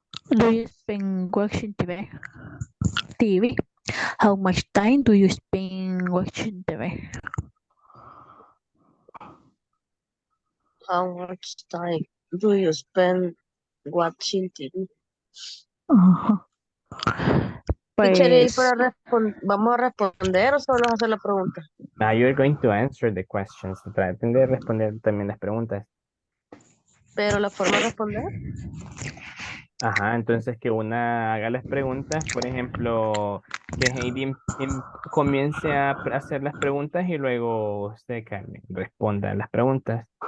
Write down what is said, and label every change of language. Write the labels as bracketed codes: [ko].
[en] do you spend watching TV? TV. How much time do you spend watching TV? how much time do you spend watching TV? Ajá. [es] Teacher, ¿y Pues vamos a responder o solo hacer la pregunta? [en] Now you're going to answer the questions. [es] Traten de responder también las preguntas. Pero la forma de responder. Entonces que una haga las preguntas, por ejemplo, que Heidi comience a hacer las preguntas y luego usted, Carmen, responda las preguntas.